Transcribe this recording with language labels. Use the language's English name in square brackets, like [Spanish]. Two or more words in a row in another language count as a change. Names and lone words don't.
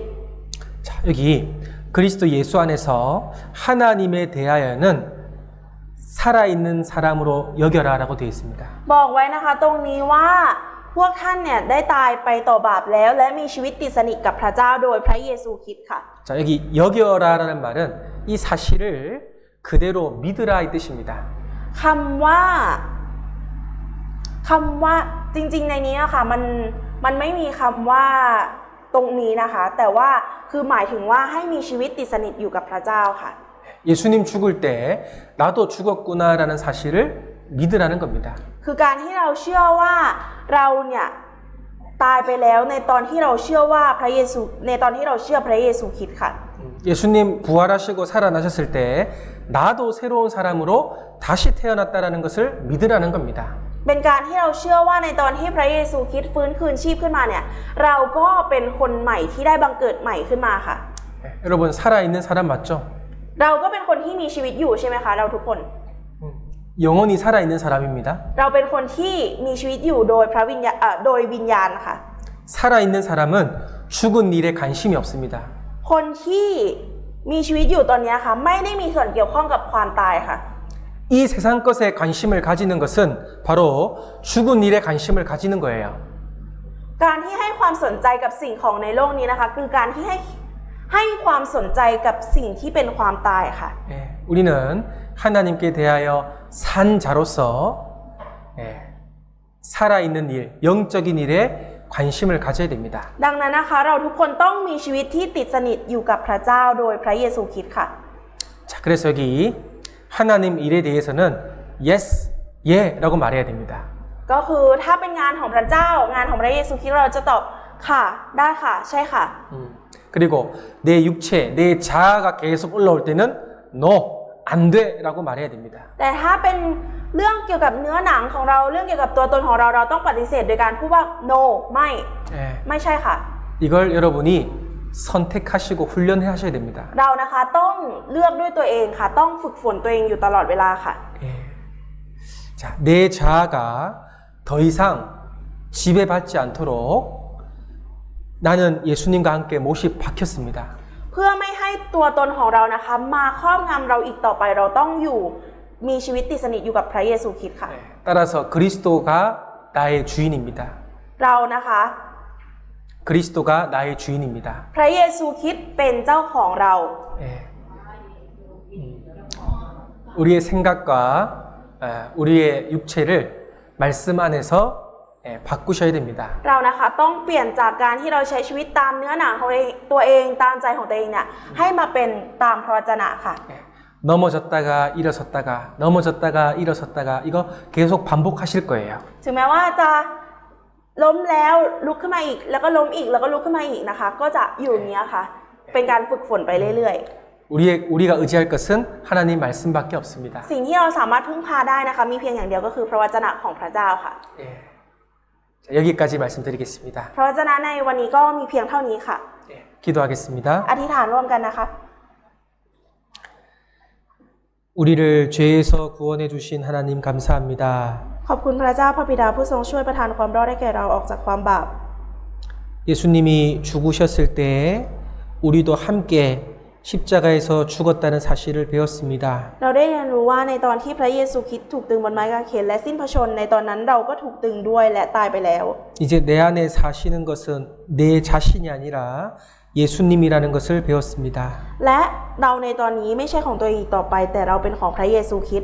[Korean] 자, 여기 그리스도 예수 안에서 하나님에 대하여는 살아있는 사람으로 여겨라라고 되어 있습니다. [Thai] บอกไว้นะคะตรงนี้ว่าพวกท่านเนี่ยได้ตายไปต่อบาปแล้วและมีชีวิตติดสนิทกับพระเจ้าโดยพระเยซูคริสต์ค่ะ [Korean] 자, 여기 여겨라라는 말은 이 사실을 그대로 믿으라 이 뜻입니다. [Thai] คำว่าจริงๆในนี้อะค่ะมันไม่มีคำว่าตรงนี้นะคะ แต่ว่าคือหมายถึงว่าให้มีชีวิตติดสนิทอยู่กับพระเจ้าค่ะ [Korean] 예수님 죽을 때 나도 죽었구나라는 사실을 믿으라는 겁니다. [Thai] คือการที่เราเชื่อว่าเราเนี่ยตายไปแล้วในตอนที่เราเชื่อว่าพระเยซูในตอนที่เราเชื่อพระเยซูคริสต์ค่ะ [Korean] 예수님 부활하시고 살아나셨을 때 나도 새로운 사람으로 다시 태어났다라는 것을 믿으라는 겁니다. [Thai] เป็นการที่เราเชื่อว่าในตอนที่พระเยซูคริสต์ฟื้นคืนชีพขึ้นมาเนี่ยเราก็เป็นคนใหม่ที่ได้บังเกิดใหม่ขึ้นมาค่ะ [Korean] 여러분 살아있는 사람 맞죠? [Thai] เราก็เป็นคนที่มีชีวิตอยู่ใช่ไหมคะเราทุกคน [Korean] 영원히 살아있는 사람입니다. [Thai] เราเป็นคนที่มีชีวิตอยู่โดยพระวิญญาณโดยวิญญาณค่ะ [Korean] 살아있는 사람은 죽은 일에 관심이 없습니다. [Thai] คนที่มีชีวิตอยู่ตอนนี้ค่ะไม่ได้มีส่วนเกี่ยวข้องกับความตายค่ะ [Korean] 이 세상 것에 관심을 가지는 것은 바로 죽은 일에 관심을 가지는 거예요. [Thai] การที่ให้ความสนใจกับสิ่งของในโลกนี้นะคะคือการที่ให้ความสนใจกับสิ่งที่เป็นความตายค่ะ [Korean] 예, 우리는 하나님께 대하여 산 자로서 예, 살아있는 일, 영적인 일에 관심을 가져야 됩니다. [Thai] ดังนั้นนะคะเราทุกคนต้องมีชีวิตที่ติดสนิทอยู่กับพระเจ้าโดยพระเยซูคริสต์ค่ะ [Korean] 자, 그래서 여기 하나님 일에 대해서는 yes, 예라고 말해야 됩니다. [Thai] ก็คือถ้าเป็นงานของพระเจ้างานของพระเยซูคริสต์เราจะตอบค่ะได้ค่ะใช่ค่ะ [Korean] 그리고 내 육체, 내 자아가 계속 올라올 때는 no, 안 돼라고 말해야 됩니다. [Thai] แต่ถ้าเป็นเรื่องเกี่ยวกับเนื้อหนังของเราเรื่องเกี่ยวกับตัวตนของเราต้องปฏิเสธโดยการพูดว่า no ไม่ใช่ค่ะ [Korean] 이걸 여러분이 선택하시고 훈련하셔야 됩니다. [Thai] เรานะคะต้องเลือกด้วยตัวเองค่ะต้องฝึกฝนตัวเองอยู่ตลอดเวลาค่ะ [Korean] 예. 자, 내 자아가 더 이상 지배받지 않도록 나는 예수님과 함께 못이 박혔습니다. [Thai] เพื่อไม่ให้ตัวตนของเรานะคะมาครอบงำเราอีกต่อไปเราต้องอยู่มีชีวิตติดสนิทอยู่กับพระเยซูคริสต์ค่ะ [Korean] 따라서 그리스도가 나의 주인입니다. [Thai] เรานะคะ [Korean] 그리스도가 나의 주인입니다. [Thai] พระเยซูคริสต์เป็นเจ้าของเรา [Korean] 예. 우리의 생각과 우리의 육체를 말씀 안에서 바꾸셔야 됩니다. [Thai] เรานะคะต้องเปลี่ยนจากการที่เราใช้ชีวิตตามเนื้อหนังของตัวเองตามใจของตัวเองเนี่ยให้มาเป็นตามพระวจนะค่ะ [Korean] 넘어졌다가 일어섰다가 넘어졌다가 일어섰다가 이거 계속 반복하실 거예요. [Thai] ถึงแม้ว่าจะล้มแล้วลุกขึ้นมาอีกแล้วก็ล้มอีกแล้วก็ลุกขึ้นมาอีกนะคะก็จะอยู่อย่างนี้ค่ะเป็นการฝึกฝนไปเรื่อยๆ [Korean] 우리가 의지할 것은 하나님 말씀밖에 없습니다. [Thai] สิ่งที่เราสามารถพึ่งพาได้นะคะมีเพียงอย่างเดียวก็คือพระวจนะของพระเจ้าค่ะ [Korean] 예. 자, 여기까지 말씀드리겠습니다. [Thai] พระวจนะในวันนี้ก็มีเพียงเท่านี้ค่ะ [Korean] 예. 기도하겠습니다. [Thai] อธิษฐานร่วมกันนะคะ [Korean] 우리를 죄에서 구원해 주신 하나님 감사합니다. [Thai] ขอบคุณพระเจ้าพระบิดาผู้ทรงช่วยประทานความรอดให้แก่เราออกจากความบาป [Korean] 예수님이 죽으셨을 때 우리도 함께 십자가에서 죽었다는 사실을 배웠습니다. [Thai] เราได้เรียนรู้ว่าในตอนที่พระเยซูคริสต์ถูกตึงบนไม้กางเขนและสิ้นพระชนม์ในตอนนั้นเราก็ถูกตึงด้วยและตายไปแล้ว [Korean] 이제 내 안에 사시는 것은 내 자신이 아니라 예수님이라는 것을 배웠습니다. [Thai] และเราในตอนนี้ไม่ใช่ของตัวเองอีกต่อไปแต่เราเป็นของพระเยซูคริสต์